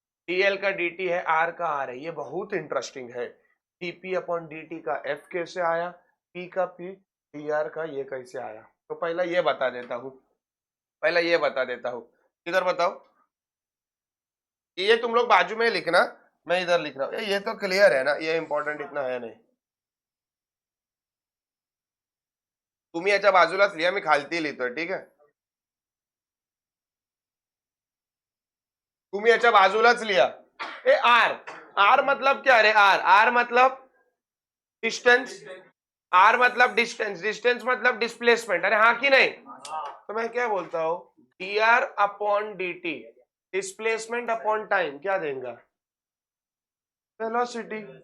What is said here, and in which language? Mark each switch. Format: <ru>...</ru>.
<hi>dl का dt है, r का r है। ये बहुत इंटरेस्टिंग है। dp अपॉन dt का f कैसे आया, p का p, dr का ये कैसे आया? तो पहला ये बता देता हूं, इधर बताओ। ये तुम लोग बाजू में लिखना, मैं इधर लिख रहा हूं। ये तो क्लियर है ना, ये इंपॉर्टेंट इतना है नहीं।</hi> <mr>तुम्ही याच्या बाजूलाच लिहा, मी खालती लिहितोय, ठीक आहे? तुम्ही याच्या बाजूलाच लिहा।</mr> <hi>ए आर, आर मतलब क्या? अरे आर मतलब डिस्टेंस, आर मतलब डिस्टेंस, डिस्टेंस मतलब डिस्प्लेसमेंट। अरे हाँ कि नहीं? तो मैं क्या बोलता हूं, dr upon dt displacement upon time क्या देगा? वेलोसिटी।</hi>